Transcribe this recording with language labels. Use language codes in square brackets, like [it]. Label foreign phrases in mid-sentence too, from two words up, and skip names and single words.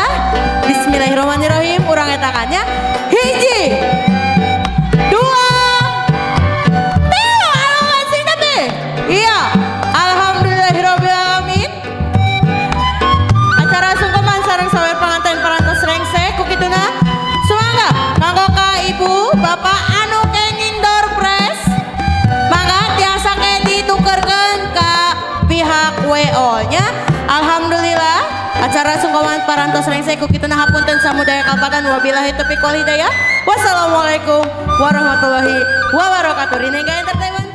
[su] Bismillahirrahmanirrahim. Urang etakannya hiji 2 3 alungkeun sing teteh. [ar] Iya, الحمد لله رب العالمين. [su] Acara sungkeman sareng sawer panganten parantos rengsek ku kituna sumangga kanggo ka ibu bapak anu kenging [en] door press [su] mangga tiasa ke ditukerkeun ka pihak WO nya. Alhamdulillah acara sungkawan parantos rengsek ku kituna hapunten samudaya kalpatan [ar] وبالله التوفيق والهداية. والسلام عليكم ورحمة الله وبركاته. Rinengga entertainment.